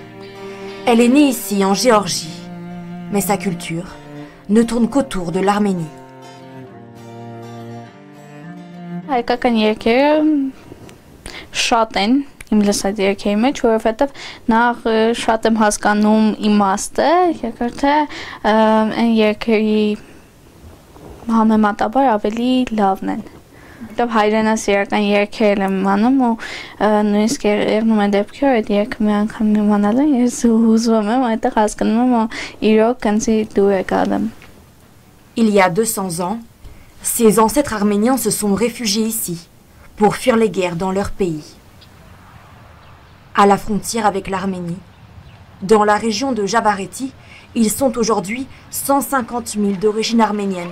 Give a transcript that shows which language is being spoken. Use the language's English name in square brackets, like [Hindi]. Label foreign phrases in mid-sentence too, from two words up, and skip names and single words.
[French] Elle est née ici, en Géorgie. Mais sa culture ne tourne qu'autour de l'Arménie. [Armenian] Հայկական երգերը շատ են իմ լսած երգերի մեջ, որովհետև նախ շատ եմ հասկանում իմաստը, երկրորդը այն երգերի համեմատաբար ավելի լավն են։ Որովհետև հայրենասիրական երգեր եմ անում ու նույնիսկ եղնում է դեպքեր, այդ երգը մի անգամ իմանալու ես հուզվում եմ, այդտեղ հասկանում եմ, որ իրոք կանցի դու եկալ եմ։ [French] Il y a 200 ans, ses ancêtres arméniens se sont réfugiés ici pour fuir les guerres dans leur pays. À la frontière avec l'Arménie, dans la région de Jabareti, ils sont aujourd'hui 150 000 d'origine arménienne.